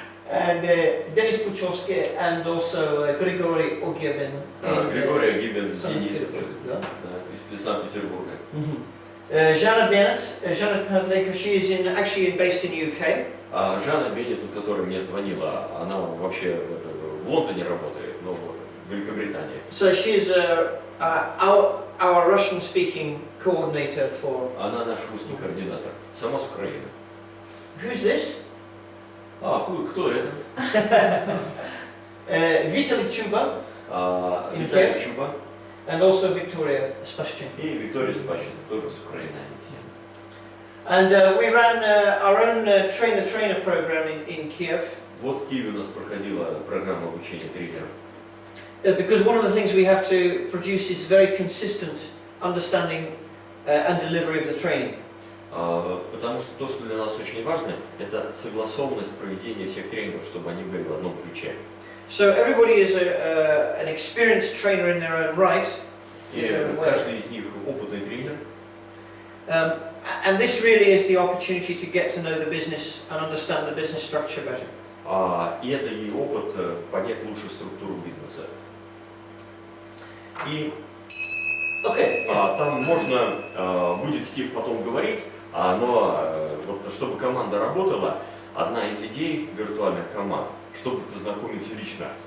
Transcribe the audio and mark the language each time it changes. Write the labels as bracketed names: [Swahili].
[English] And Denis Puchovsky and also Grigory Ogyebin. [Russian] Григорий Огибин, Денис, Санкт-Петербург, да? из Санкт-Петербурга. [English] Jana Pavleka, she is actually based in UK. [Russian] Жанна Беннет, которая мне звонила, она вообще в Лондоне работает, но в Великобритании. [English] So she is our Russian-speaking coordinator for. [Russian] Она наш русский координатор, сама с Украины. [English] Who's this? [Russian] Кто это? [English] Vitaly Chuba [Russian] Виталий Чуба [English] and also Victoria Spashchenko. [Russian] и Виктория Спащина, тоже с Украины. [English] And we ran our own trainer program in Kiev. [Russian] Вот в Киеве у нас проходила программа обучения тренеров. [English] Because one of the things we have to produce is very consistent understanding and delivery of the training. [Russian] Потому что то, что для нас очень важно, это согласованность проведения всех тренингов, чтобы они были в одном ключе. [English] So everybody is an experienced trainer in their own right. [Russian] И каждый из них опытный тренер. [English] And this really is the opportunity to get to know the business and understand the business structure better. [Russian] И это и опыт понять лучше структуру бизнеса. И там можно, будет Стив потом говорить, но вот, чтобы команда работала, одна из идей виртуальных команд, чтобы познакомиться лично.